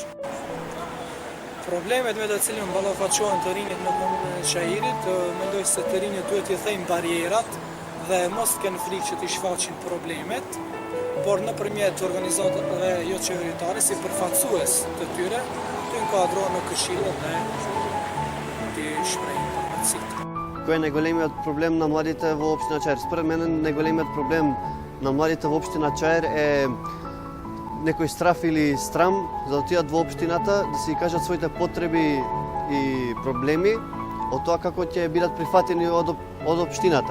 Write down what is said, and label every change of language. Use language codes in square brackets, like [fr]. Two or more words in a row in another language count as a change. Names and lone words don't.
[sq] Problemet me të cilën ballafaqohen të rinjt në komunën e Çajirit, mendoj se të rinjt duhet t'i thejnë barierat dhe mos t'kenë frikë që t'i shfaqin problemet, por nëpërmjet organizatave jo qeveritare si përfaqësues të tyre, të inkuadrohen në këshillet dhe t'i shprehin përfaqësitë. [mk] Кој е најголемиот проблем на младите во општина Чаир? Според мене најголемиот проблем на младите во општина Чаир е некој страф или страм за да отидат во општината, да си кажат своите потреби и проблеми, од тоа како ќе бидат прифатени од општината.